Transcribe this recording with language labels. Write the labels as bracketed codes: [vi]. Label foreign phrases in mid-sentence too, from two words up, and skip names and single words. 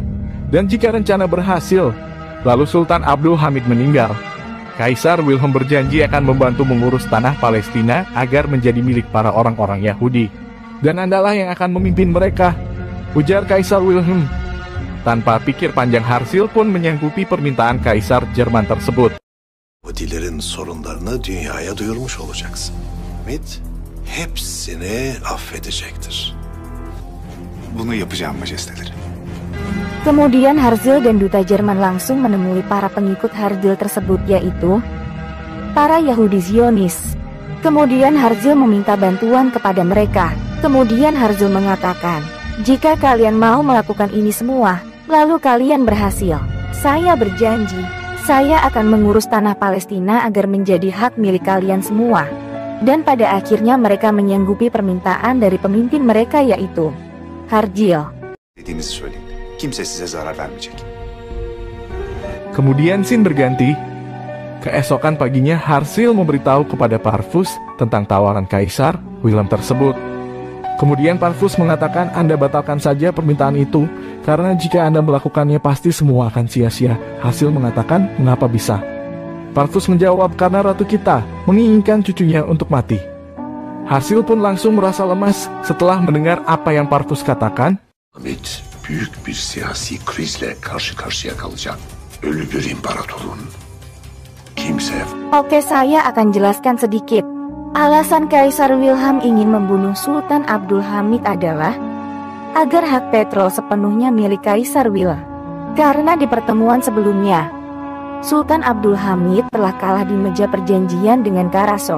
[id] Dan jika rencana berhasil, lalu Sultan Abdul Hamid meninggal, Kaisar Wilhelm berjanji akan membantu mengurus tanah Palestina agar menjadi milik para orang-orang Yahudi. Dan Andalah yang akan memimpin mereka, ujar Kaisar Wilhelm. Tanpa pikir panjang, Harsil pun menyanggupi permintaan Kaisar Jerman tersebut. [tr] Yahudilerin sorunlarını dünyaya duyurmuş olacaksın. Hamid hepsini affedecektir. Bunu yapacağım majesteleri. [id] Kemudian Harjil dan duta Jerman langsung menemui para pengikut Harjil tersebut, yaitu para Yahudi Zionis. Kemudian Harjil meminta bantuan kepada mereka. Kemudian Harjil mengatakan, "Jika kalian mau melakukan ini semua, lalu kalian berhasil, saya berjanji, saya akan mengurus tanah Palestina agar menjadi hak milik kalian semua." Dan pada akhirnya mereka menyanggupi permintaan dari pemimpin mereka, yaitu Harjil. [tr] Dediğinizi söyleyin. Kimse size zarar vermeyecek. [id] Kemudian scene berganti. Keesokan paginya Harsil memberitahu kepada Parvus tentang tawaran Kaisar Wilhelm tersebut. Kemudian Parvus mengatakan, "Anda batalkan saja permintaan itu, karena jika Anda melakukannya pasti semua akan sia-sia." Harsil mengatakan, "Mengapa bisa?" Parvus menjawab, "Karena ratu kita menginginkan cucunya untuk mati." Harsil pun langsung merasa lemas setelah mendengar apa yang Parvus katakan. [tr] Hamid büyük bir siyasi krizle karşı karşıya kalacak. Ölü bir imparatorun kimse... [id] Oke, saya akan jelaskan sedikit. Alasan Kaisar Wilhelm ingin membunuh Sultan Abdul Hamid adalah agar hak petrol sepenuhnya milik Kaisar Wilhelm. Karena di pertemuan sebelumnya, Sultan Abdul Hamid telah kalah di meja perjanjian dengan Karaso.